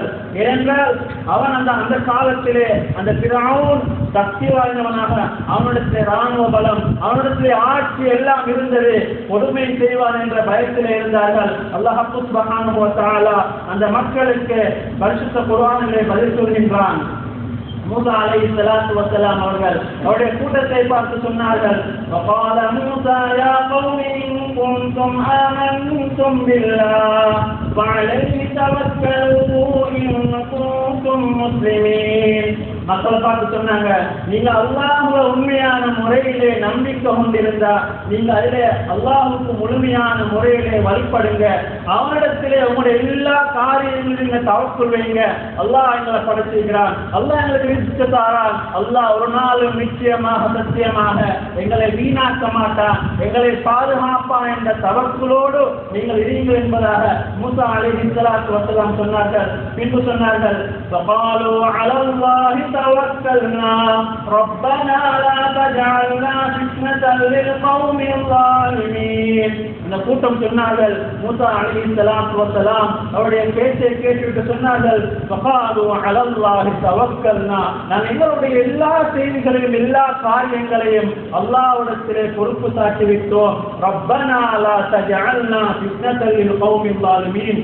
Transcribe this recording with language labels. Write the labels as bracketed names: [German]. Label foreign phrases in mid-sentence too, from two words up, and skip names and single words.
[Tamil] ஏனென்றால் அவன் அந்த காலத்திலே அந்த ஃபிரௌன் சக்தி வாய்ந்தவனாக, அவனிடத்திலே இராணுவ பலம், அவனிடத்திலே ஆட்சி எல்லாம் இருந்தது, கொடுமை செய்வான் என்ற பயத்திலே இருந்தார்கள். [Arabic] الله سبحانه وتعالى [Tamil] அந்த மக்களுக்கு பரிசுத்த குர்ஆனிலே பதில் சொல்கின்றான். மூசா [Arabic] عليه الصلاة والسلام [Tamil] அவர்கள் அவருடைய கூட்டத்தை பார்த்து சொன்னார்கள், [Arabic] وقال موسى يا قوم إن كنتم آمنتم بالله فعليه توكلوا إن كنتم مسلمين. [Tamil] மக்களை பார்த்து சொன்னாங்க, நீங்க அல்லாஹ்வை உண்மையான முறையிலே நம்பிக்கை கொண்டிருந்தா நீங்க அதிலே அல்லாஹ்வுக்கு முழுமையான முறையிலே வழிபடுங்க, அவனிடத்திலே உங்களுடைய எல்லா காரியங்களிலும் நீங்க தவக்குள் வைங்க. அல்லாஹ் எங்களை படைச்சிருக்கிறான், அல்லாஹ் எங்களுக்கு ரிஸ்க் தாரான், அல்லாஹ் ஒரு நாளும் நிச்சயமாக சத்தியமாக எங்களை வீணாக்க மாட்டான், எங்களை பாதுகாப்பான் என்ற தவக்குளோடு நீங்கள் இருங்கள் என்பதாக மூசா [Arabic] عليه الصلاة والسلام [Tamil] சொன்னார்கள். பின்பு சொன்னார்கள், [Arabic] فقالوا على الله توكلنا ربنا لا تجعلنا فتنة للقوم الظالمين. [Tamil] இந்த கூட்டம் சொன்னார்கள், மூசா [Arabic] عليه الصلاة والسلام [Tamil] அவருடைய பேச்சை கேட்டுவிட்டு சொன்னார்கள், [Arabic] فقالوا على الله توكلنا, [Tamil] நான் எங்களுடைய எல்லா செய்திகளையும் எல்லா காரியங்களையும் அல்லாஹ்விடத்திலே பொறுப்பு சாட்டி விட்டோம். [Arabic] ربنا لا تجعلنا فتنة للقوم الظالمين.